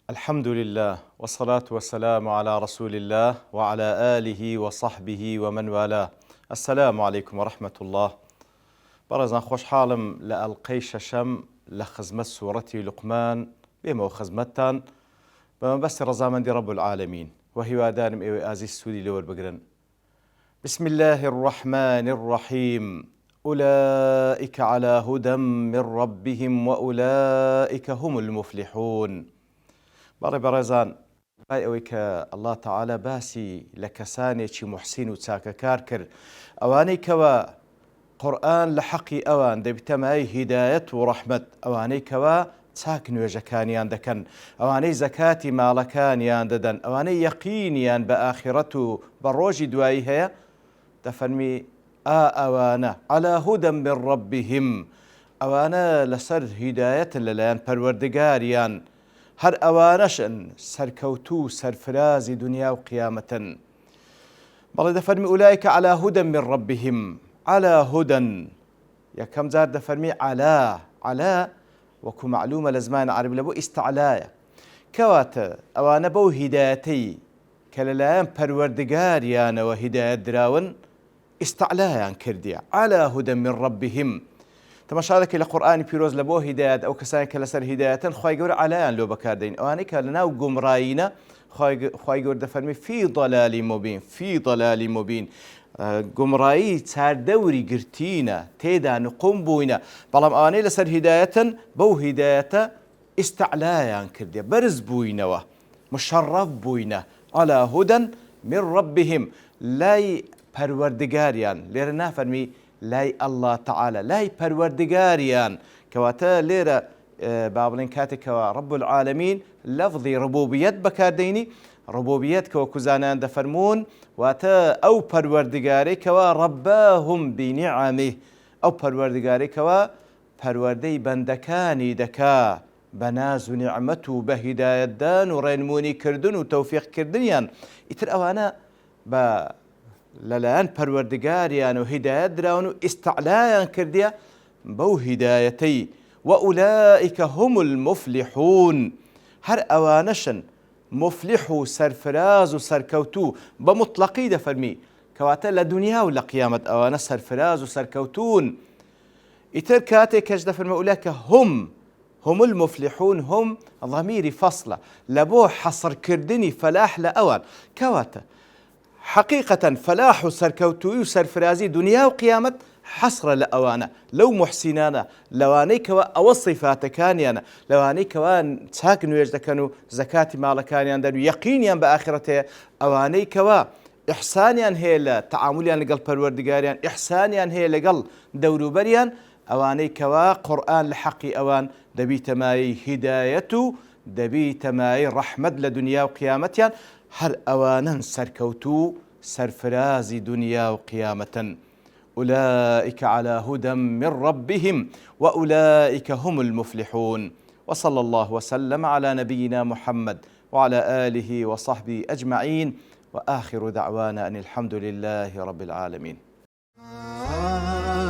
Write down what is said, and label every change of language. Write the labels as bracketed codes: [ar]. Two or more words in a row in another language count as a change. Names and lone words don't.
[ar] الحمد لله والصلاة والسلام على رسول الله وعلى آله وصحبه ومن والاه. السلام عليكم ورحمة الله. [ckb] بەڕێزان خۆشحاڵم لە ئەڵقەی شەشەم لە خزمەت سوورەتی لوقمان بێمەوە خزمەتتان بەمەبەستی ڕەزامەندی [ar] رب العالمین [ckb] و هیوادارم ئێوەی ئازیز سوودی لەوەربگرن. [ar] بسم الله الرحمن الرحيم. أولئك على هدى من ربهم وأولئك هم المفلحون. [ckb] بەڕێزان بای ئەوەی کە [ar] الله تعالى [ckb] باسی لە کەسانێکی محسین و چاکەکار کرد، ئەوانەی کەوە قورئان لە حەقی ئەوان دەبیتەمای هیدایەت و ڕەحمەت، ئەوانەی کەوە چاک نوێژەکانیان دەکەن، ئەوانەی زەکاتی ماڵەکانیان دەدەن، ئەوانەی یەقینیان بە ئاخرەت و بە ڕۆژی دوایی هەیە، دەفەرمی ئەوانە [ar] على هدى من ربهم، [ckb] ئەوانە لەسەر هیدایەتن لەلایەن پەروەردگاریان، هەر ئەوانەشن سەرکەوتوو سەرفرازی دنیا و قیامەتن. بەڵێ دەفەرمی [ar] ئولایکە على هدى من ربهم. على هدى [ckb] یەکەم جار دەفەرمی على وەکو معلومە لە زمانی عەربی لە بۆ ئیستعلایە، کەواتە ئەوانە بەو هیدایەتەی کە لەلایەن پەروەردگاریانەوە هیدایەت دراون ئیستعلایان کردیە. [ar] على هدى من ربهم. [ckb] تەماشا دەکەی لە قورئانی پیرۆز لە بۆ هیدایەت ئەو کەسانی کە لەسەر هیدایەتن خوای گەورە علایان لۆ بەکاردەین، ئەوانەی کە لەناو گومڕایینە خوای گەورە دەفەرمی [ar] فی ضلال مبین، فی ضلال مبین، [ckb] گومڕایی چاردەوری گرتینە، تێدا نقوم بووینە، بەڵام ئەوانەی لەسەر هیدایەتن بەو هیدایەتە ئیستعلایان کردێ، بەرز بووینەوە، مشەڕەف بووینە. [ar] على هدى من ربهم، [ckb] لای پەروەردگاریان، لێرە نافەرمی لای [ar] الله تعالى، [ckb] لای پەروەردگاریان، کەواتە لێرە با بڵێن کاتێکەوە [ar] رب العالمین [ckb] لەفظی ڕبوبیەت بەکاردەینی، ڕبوبیەت کە وەکو زانایان دەفەرمون واتە ئەو پەروەردگارەی کەوە ڕەباهم بینیعەمه، ئەو پەروەردگارەی کەوە پەروەردەی بەندەکانی دەکا بە ناز و نیعمەت و بە هیدایەتدان و ڕێنمونی کردن و تەوفیقکردنیان. ئیتر ئەوانە بە لەلایەن پەروەردگاریان و هیدایەت دراون و ئیستعلایان کردیە بەو هیدایەتەی. [ar] وأولئك هم المفلحون، [ckb] هەر ئەوانەشن مفلح و سەرفراز و سەرکەوتوو بە مطلقی دەفەرمی، کەواتە لە دنیا و لە قیامەت ئەوانە سەرفراز و سەرکەوتون. ئیتر کاتێک کەش دەفەرمە [ar] ئولایکە هم المفلحون، [ckb] هم ضەمیری فەصلە لە بۆ حەسڕکردنی فەلاح لە ئەوان، کەواتە حقیقەتەن فەلاح و سەرکەوتووی و سەرفرازی دنیا و قیامەت حەسرە لە ئەوانە، لەو محسینانە، لەوانەی کەوە ئەوە صیفاتەکانیانە، لەوانەی کەوە چاک نوێژ دەکەن و زەکاتی ماڵەکانیان دەن و یەقینیان بە ئاخرەت هەیە، ئەوانەی کەوە ئیحسانیان هەیە لە تەعامولیان لەگەڵ پەروەردگاریان، ئیحسانیان هەیە لەگەڵ دەوروبەریان، ئەوانەی کەوە قورئان لە حەقی ئەوان دەبیتە مایەی هیدایەت و دەبیتە مایەی ڕەحمەت لە دنیا و قیامەتیان، هەر ئەوانن سەرکەوتوو سەرفرازی دنیا و قیامەتن. [ar] أولئك على هدى من ربهم وأولئك هم المفلحون. وصلى الله وسلم على نبينا محمد وعلى آله وصحبه أجمعين، وآخر دعوانا أن الحمد لله رب العالمين.